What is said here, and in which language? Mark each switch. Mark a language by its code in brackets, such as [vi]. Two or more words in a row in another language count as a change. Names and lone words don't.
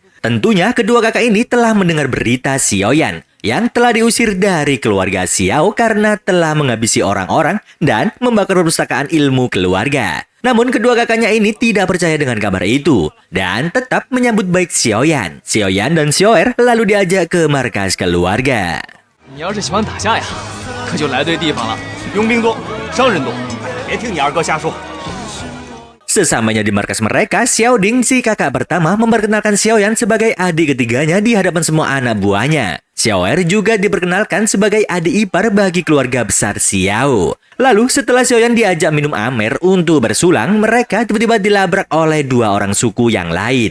[id] Tentunya kedua kakak ini telah mendengar berita Xiaoyan yang telah diusir dari keluarga Xiao karena telah menghabisi orang-orang dan membakar perpustakaan ilmu keluarga. Namun kedua kakaknya ini tidak percaya dengan kabar itu dan tetap menyambut baik Xiaoyan. Xiaoyan dan Xiaoer lalu diajak ke markas keluarga. [zh] 你要是喜欢打架呀，可就来对地方了。佣兵多，商人多，别听你二哥瞎说。 [id] Sesamanya di markas mereka, Xiaoding, si kakak pertama, memperkenalkan Xiaoyan sebagai adik ketiganya di hadapan semua anak buahnya. Xiaoer juga diperkenalkan sebagai adik ipar bagi keluarga besar Xiao. Lalu setelah Xiaoyan diajak minum amer untuk bersulang, mereka tiba-tiba dilabrak oleh 2 orang suku yang lain.